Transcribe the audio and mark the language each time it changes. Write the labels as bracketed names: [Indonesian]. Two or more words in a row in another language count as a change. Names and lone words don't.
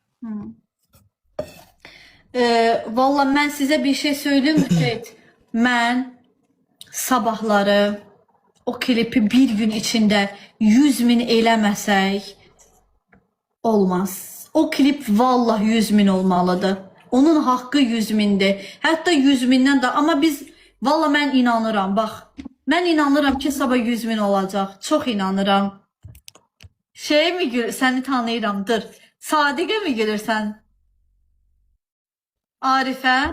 [Azerbaijani] Valla mən sizə [Turkish] bir şey söyleyeyim mi? Evet. [Azerbaijani] Mən sabahları o klipi bir gün içinde 100.000 eləməsək olmaz. O klip vallahi 100.000 olmalıdır. Onun haqqı 100.000'dir. Hətta 100.000'dən da, amma biz valla mən inanıram, bax. Mən inanıram ki sabah 100.000 olacaq. Çox inanıram. Şey mi gül, səni tanıyıram, dur. Sadiqə mi gülürsən? Arifə?